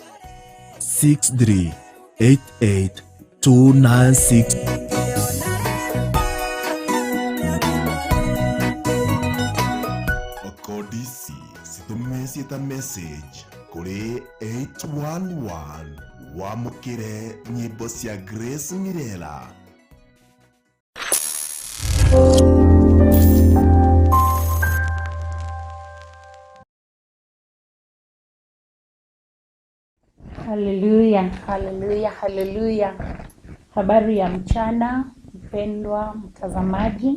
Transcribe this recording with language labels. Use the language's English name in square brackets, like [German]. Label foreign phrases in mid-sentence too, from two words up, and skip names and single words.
[Kikuyu] 6388-296 kodi ici citũme ta message kuri 811 wamũkĩre nyĩmbo cia Grace Mirela. Haleluya, haleluya, haleluya. [Swahili] Habari ya mchana, mpendwa mtazamaji.